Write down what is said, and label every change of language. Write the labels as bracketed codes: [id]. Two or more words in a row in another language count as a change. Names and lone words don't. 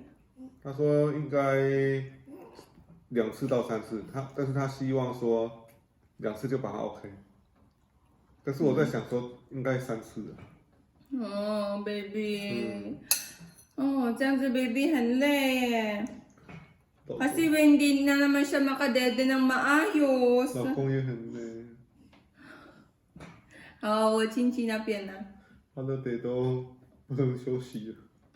[zh] 他说应该2次到3次，但是他希望说2次就把它 OK。但是我在想说，应该3次了。哦，baby，这样子 baby 很累耶。 [tl] Kasi hindi na naman siya makadede ng maayos. [zh] 老公也很累。好，我亲亲那边呢。他的得都不能休息了。